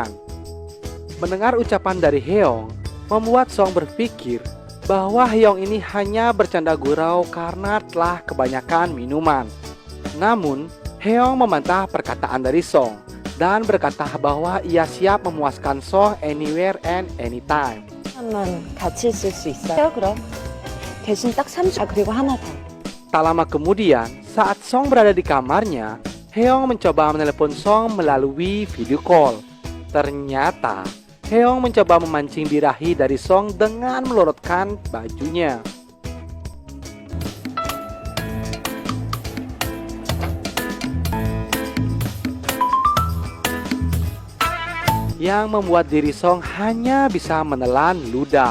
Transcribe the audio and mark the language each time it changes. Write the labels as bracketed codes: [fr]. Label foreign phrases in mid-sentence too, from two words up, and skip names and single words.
[id] Mendengar ucapan dari Heong, membuat Song berpikir bahwa Heong ini hanya bercanda gurau karena telah kebanyakan minuman. Namun, Heong membantah perkataan dari Song dan berkata bahwa ia siap memuaskan Song [en] anywhere and anytime. [ko] 한번 같이 있을 수 있어요? 그럼. 대신 딱 3주. 그리고 하나 더. [id] Tak lama kemudian, saat Song berada di kamarnya, Heong mencoba menelepon Song melalui [en] video call. [id] Ternyata, Heong mencoba memancing birahi dari Song dengan melorotkan bajunya. Yang membuat diri Song hanya bisa menelan ludah.